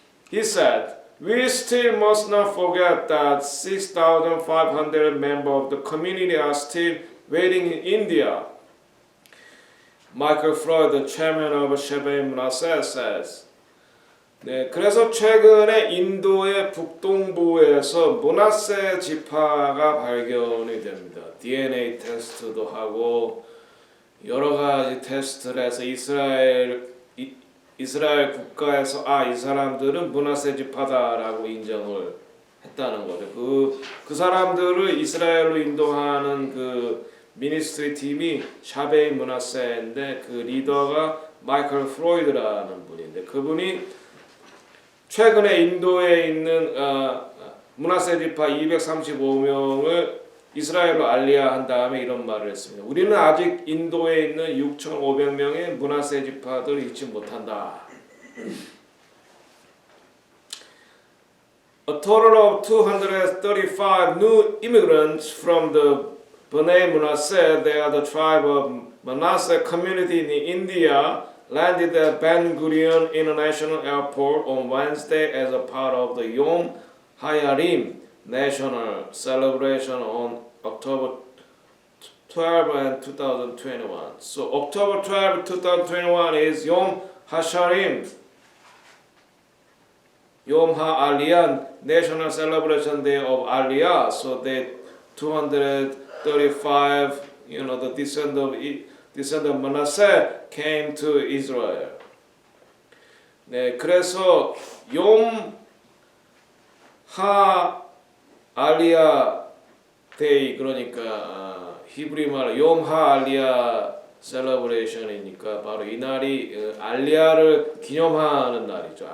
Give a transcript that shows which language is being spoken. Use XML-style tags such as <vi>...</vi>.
<en>He said, we still must not forget that 6,500 members of the community are still waiting in India.</en> <ko>Michael Freud,</ko> <en>the chairman of Shabbai Manasseh, says,</en> <ko>그래서 최근에 인도의 북동부에서 므낫세 지파가 발견이 됩니다. DNA 테스트도 하고 여러 가지 테스트를 해서 이스라엘 국가에서 이 사람들은 므낫세 지파다라고 인정을 했다는 거죠. 그 사람들을 이스라엘로 인도하는 그 미니스트리 팀이 샤베이 므낫세인데 그 리더가 마이클 프로이드라는 분인데 그분이 최근에 인도에 있는 므낫세 지파 235명을 이스라엘로 알리야 한 다음에 이런 말을 했습니다. 우리는 아직 인도에 있는 6,500명의 므낫세 지파들을 잊지 못한다.</ko> <en>A total of 235 new immigrants from the Bnei Manasseh, they are the tribe of Manasseh community in India, landed at Ben Gurion International Airport on Wednesday as a part of the Yom HaYarim national celebration on October 12 and 2021. So October 12, 2021 is Yom HaSharim, Yom HaAliyah, national celebration day of Aliyah. So they 235, the descendant of Manasseh came to Israel.</en> <ko>네, 그래서 Yom HaAliyah Day, 그러니까 히브리 말로 Yom HaAliyah 셀러브레이션이니까 바로 이 날이 알리야를 기념하는 날이죠.</ko>